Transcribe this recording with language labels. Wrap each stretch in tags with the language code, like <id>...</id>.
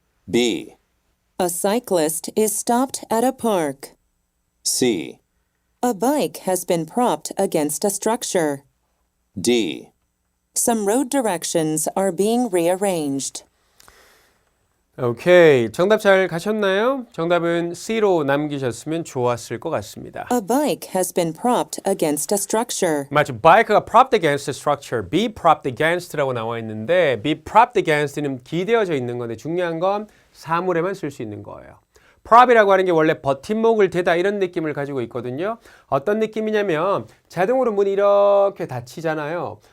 <en>B, A cyclist is stopped at a park. C, A bike has been propped against a structure. D. Some road directions are being rearranged.</en> <ko>오케이. 정답 잘 가셨나요? 정답은 C로 남기셨으면 좋았을 것 같습니다.</ko> <en>A bike has been propped against a structure.</en> <ko>맞죠. bike가 propped against a structure, be propped against라고 나와 있는데 be propped against는 기대어져 있는 건데 중요한 건 사물에만 쓸 수 있는 거예요. prop이라고 하는 게 원래 버팀목을 대다 이런 느낌을 가지고 있거든요. 어떤 느낌이냐면 자동으로 문이 이렇게 닫히잖아요.</ko>